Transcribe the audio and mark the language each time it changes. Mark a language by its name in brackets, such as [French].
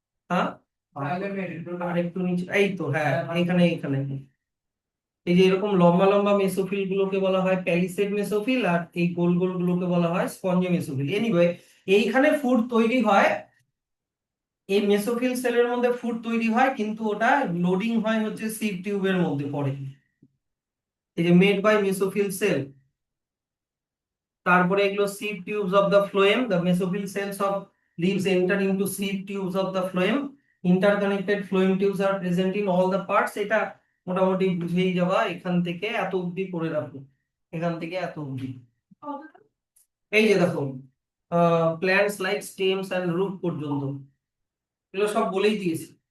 [Bangla] হ্যাঁ, আর একটু নিচে, এই তো, হ্যাঁ, এখানে এখানে এই যে এরকম লম্বা লম্বা মেসোফিল গুলোকে বলা হয় প্যালিসেড মেসোফিল, আর এই গোল গোল গুলোকে বলা হয় স্পঞ্জি মেসোফিল। এনিওয়ে, এইখানে ফুড তৈরি হয়, এই মেসোফিল সেলের মধ্যে ফুড তৈরি হয়, কিন্তু ওটা লোডিং হয় হচ্ছে সিভ টিউবের মধ্যে পড়ে, এই যে [English] Made by mesophyll cell. [Bangla] তারপরে এগুলো [English] sieve tubes of the phloem, the mesophyll cells of leaves enter into sieve tubes of the phloem, interconnected phloem tubes are present in all the parts। [Bangla] এটা মোটামুটি বুঝেই যাবা, এখান থেকে এত অবধি পড়ে রাখো, এখান থেকে এত অবধি। এই যে দেখো [English] plants like stems and root [Bangla] পর্যন্ত এগুলো সব বলেই দিয়েছি।